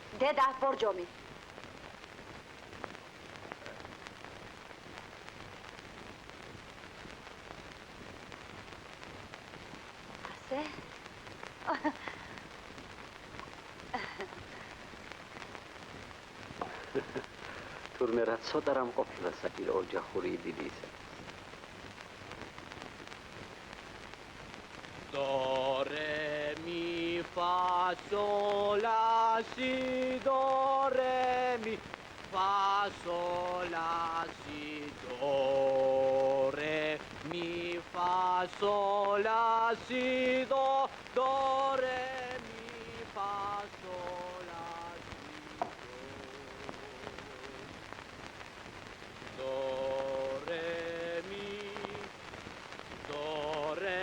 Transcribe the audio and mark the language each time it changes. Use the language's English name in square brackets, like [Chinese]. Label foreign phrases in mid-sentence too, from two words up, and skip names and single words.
[Georgian] დედა, ბორჯომი. ასე? თურმე რა ცოტა რამ ყოფილა საჭირო ოჯახური იდილისა. [Italian] Do re mi fa sol la si do re mi fa sol la si do re mi fa sol la si do re mi fa sol la si do re mi do